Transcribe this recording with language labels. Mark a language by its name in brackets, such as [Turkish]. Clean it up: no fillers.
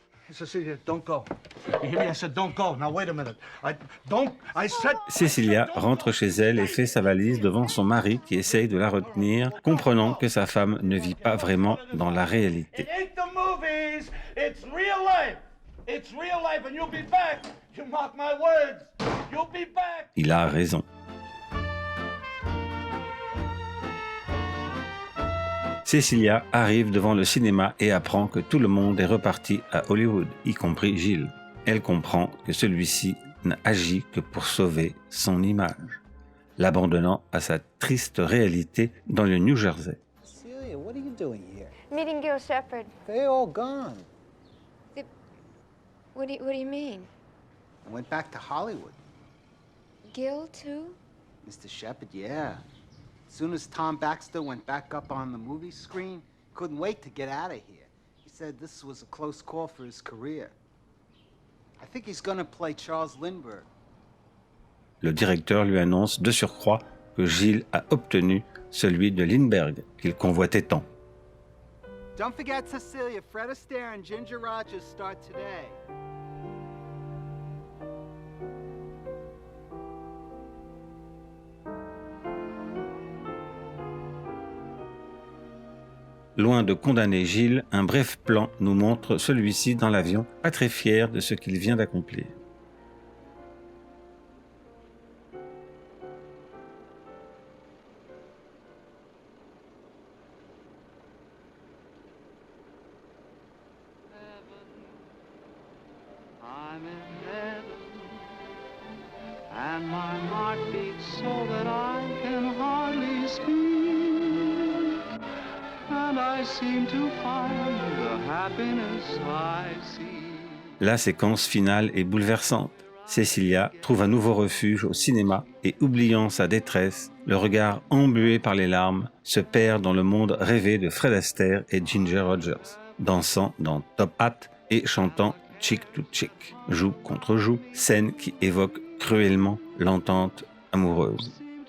[English] Cecilia, don't go. You hear me? I said don't go. Now wait a minute. I said... [French] Cecilia rentre chez elle et fait sa valise devant son mari qui essaye de la retenir, comprenant que sa femme ne vit pas vraiment dans la réalité. [English] It ain't the movies. It's real life. It's real life and you'll be back. You mark my words. You'll be back. [French] Il a raison. Cecilia arrive devant le cinéma et apprend que tout le monde est reparti à Hollywood, y compris Gilles. Elle comprend que celui-ci n'a agi que pour sauver son image, l'abandonnant à sa triste réalité dans le New Jersey. [English] Celia, what are you doing here? Meeting Gil Shepard. They're all gone. What do you mean? I went back to Hollywood. Gil, too? Mr. Shepard, yeah. As soon as Tom Baxter went back up on the movie screen, couldn't wait to get out of here. He said this was a close call for his career. I think he's going to play Charles Lindbergh. [French] Le directeur lui annonce de surcroît que Gilles a obtenu celui de Lindbergh qu'il convoitait tant. [English] Don't forget Cecilia, Fred Astaire and Ginger Rogers start today. [French] Loin de condamner Gilles, un bref plan nous montre celui-ci dans l'avion, pas très fier de ce qu'il vient d'accomplir. [English] I'm in heaven, and my heart beats so that I can hardly speak. And I seem to find the happiness I see. [French] La séquence finale est bouleversante. Cecilia trouve un nouveau refuge au cinéma et, oubliant sa détresse, le regard embué par les larmes, se perd dans le monde rêvé de Fred Astaire et Ginger Rogers. dansant dans Top Hat et chantant Chick to Chick, joue contre joue, scène qui évoque cruellement l'entente amoureuse.